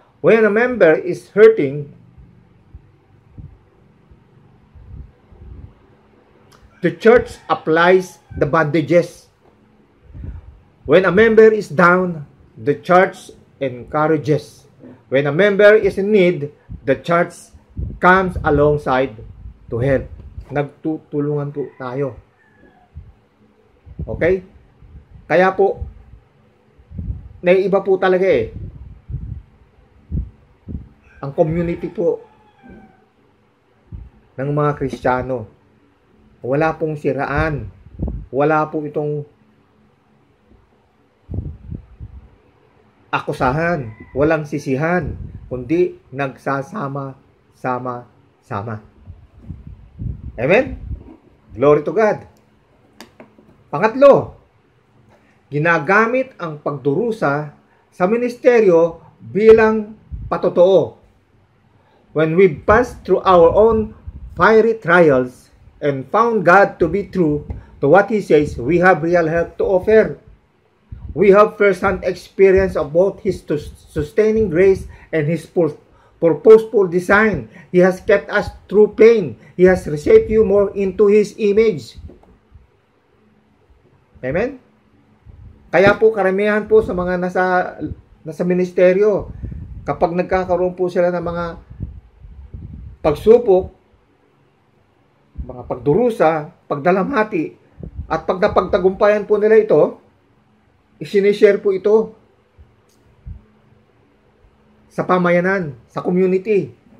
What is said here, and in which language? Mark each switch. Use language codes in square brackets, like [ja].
[en] When a member is hurting, the church applies the bandages. When a member is down, the church encourages. When a member is in need, the church comes alongside to help. [tl] Nagtutulungan po tayo. Okay? Kaya po, naiiba po talaga ang community po ng mga Kristiyano. Wala pong siraan. Wala po itong akusahan. Walang sisihan. Kundi nagsasama-sama-sama. Amen? [en] Glory to God. [tl] Pangatlo, ginagamit ang pagdurusa sa ministeryo bilang patotoo. [en] When we pass through our own fiery trials and found God to be true to what He says, we have real help to offer. We have first-hand experience of both His sustaining grace and His purposeful design. He has kept us through pain. He has reshaped you more into His image. Amen? [tl] Kaya po karamihan po sa mga nasa ministeryo, kapag nagkakaroon po sila ng mga pagsupok, mga pagdurusa, pagdalamhati, at pag napagtagumpayan po nila ito, isinishare po ito sa pamayanan, sa community.